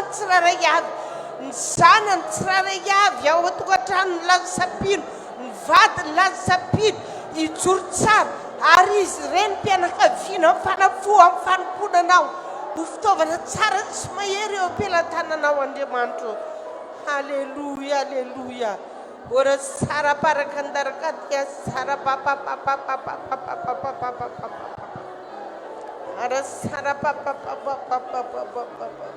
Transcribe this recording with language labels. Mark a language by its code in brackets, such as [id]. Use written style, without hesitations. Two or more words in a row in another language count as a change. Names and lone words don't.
[mg] tsiraray avy ny zanany tsiraray avy ao atokantrano ny lazasapino ny vadiny lazasapino hijoro tsara ary izy reny mpianakaviana fanafo amin'ny fanomponanao ho fitaovana tsara sy mahery eo ampelantananao Andriamanitro Alleluia Alleluia ora sara parakandarakatia sara papa papa papa papa papa papa ora sara papa papa papa papa